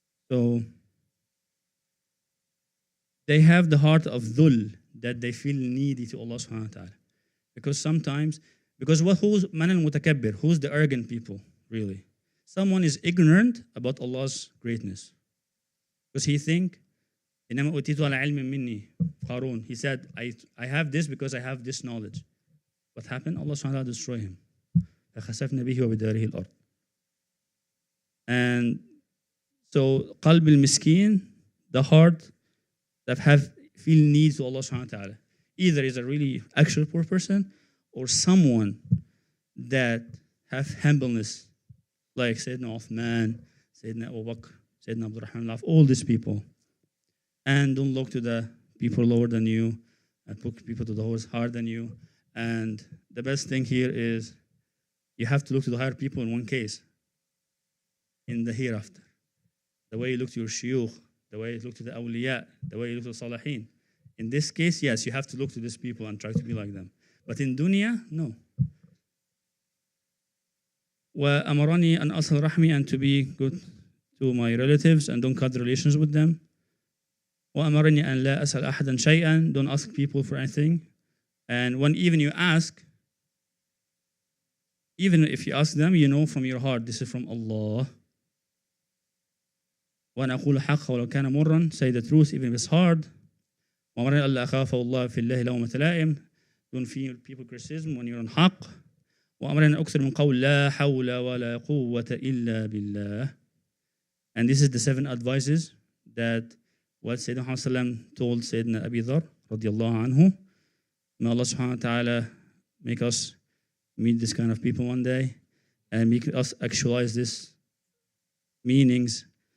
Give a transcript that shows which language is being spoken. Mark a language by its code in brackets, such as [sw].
[en] So they have the heart of dhul, that they feel needy to Allah subhanahu wa ta'ala. Because who's man al-mutakabbir, who's the arrogant people, really? Someone is ignorant about Allah's greatness. Because he think, [ar] إِنَّمَا أُوتِيتُ عَلَى عِلْمٍ مِّنِّي. [en] Qarun, he said, I have this because I have this knowledge. What happened? Allah subhanahu wa ta'ala destroyed him. [ar] فَخَسَفْنَا بِهِ وَبِدَارِهِ الْأَرْضِ. [en] And so, qalb al-miskin, the heart that feel need to Allah subhanahu wa ta'ala. Either is a really actual poor person, or someone that have humbleness, like Sayyidina Uthman, Sayyidina Abu Bakr, Sayyidina Abdurrahman, all these people. And don't look to the people lower than you, and put people to those higher than you. And the best thing here is you have to look to the higher people in one case, in the hereafter. The way you look to your shuyukh, the way you look to the awliya, the way you look to the salihin. In this case, yes, you have to look to these people and try to be like them. But in dunya, no. [ar] وأمرني أن أصل رحمي, [en] and to be good to my relatives and don't cut relations with them. [ar] وأمرني أن لا أسأل أحدا شيئا, [en] don't ask people for anything. And when even you ask, even if you ask them, you know from your heart, this is from Allah. [ar] وأنا أقول الحق ولو كان مرا. [en] Say the truth even if it's hard. [ar] وأمرني ألا أخاف الله في الله لومة لائم. [en] Don't fear people criticism when you're on حق. [ar] وأمرني أن أكثر من قول لا حول ولا قوة إلا بالله. [en] And this is the 7 advices that what Sayyidina Muhammad told Sayyidina Abu Dharr radiyallahu anhu. May Allah subhanahu wa ta'ala make us meet this kind of people one day and make us actualize these meanings.